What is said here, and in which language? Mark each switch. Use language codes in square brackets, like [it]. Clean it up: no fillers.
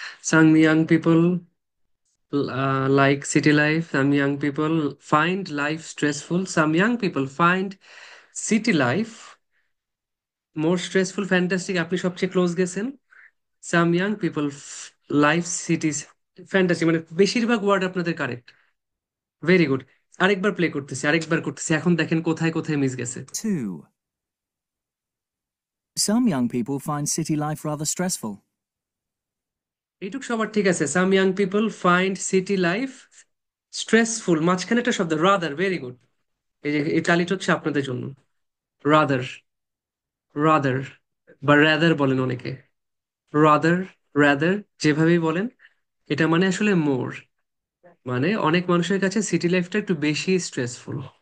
[en] Some young people like city life, some young people find life stressful, some young people find city life more stressful. [bn] Fantastic, আপনি সবচেয়ে close গেছেন। [en] some young people life cities, [bn] fantasy, মানে বেশিরভাগ word আপনাদের correct. Very good, আরেকবার play করতেছি, আরেকবার করতেছি, এখন দেখেন কোথায় কোথায় মিস গেছে। 2. [en] Some young people find city life rather stressful. [bn] এইটুক সবার ঠিক আছে। [en] some young people find city life stressful, [bn] মাঝখানে একটা শব্দ রাদার, ভেরি গুড। এই যে এই তালিটা হচ্ছে আপনাদের জন্য। রাদার, রাদার বা রাদার বলেন অনেকে, রাদার, রাদার যেভাবেই বলেন, এটা মানে আসলে মোর, মানে অনেক মানুষের কাছে সিটি লাইফটা একটু বেশি স্ট্রেসফুল।